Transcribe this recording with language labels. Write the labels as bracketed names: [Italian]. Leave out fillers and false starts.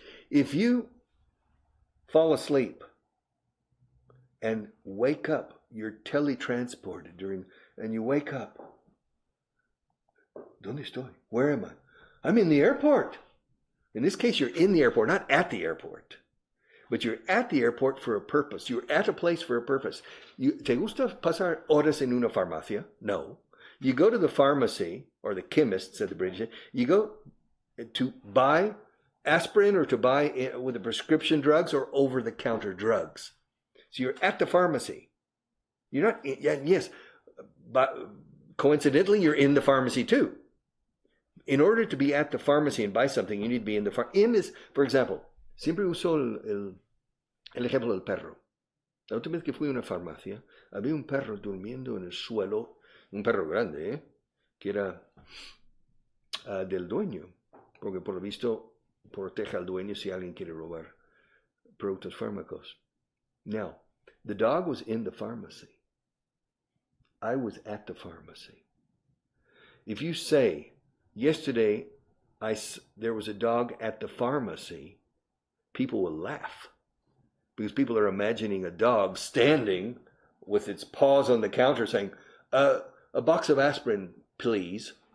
[English] If you fall asleep and wake up, you're teletransported and you wake up. [Spanish] ¿Dónde estoy? [English] Where am I? I'm in the airport. In this case, you're in the airport, not at the airport. But you're at the airport for a purpose. You're at a place for a purpose. [Spanish] ¿Te gusta pasar horas en una farmacia? No. [English] You go to the pharmacy, or the chemist, said the British. You go to buy aspirin or to buy with the prescription drugs or over-the-counter drugs. So you're at the pharmacy. You're not, yes, but coincidentally, you're in the pharmacy too. In order to be at the pharmacy and buy something, you need to be in the pharmacy. In is, for example, [Spanish] siempre uso el ejemplo del perro. La última vez que fui a una farmacia, había un perro durmiendo en el suelo, un perro grande, que era del dueño, porque por lo visto protege al dueño si alguien quiere robar productos fármacos. [English] Now, the dog was in the pharmacy. I was at the pharmacy. If you say, yesterday there was a dog at the pharmacy, people will laugh. Because people are imagining a dog standing with its paws on the counter saying, a box of aspirin, please.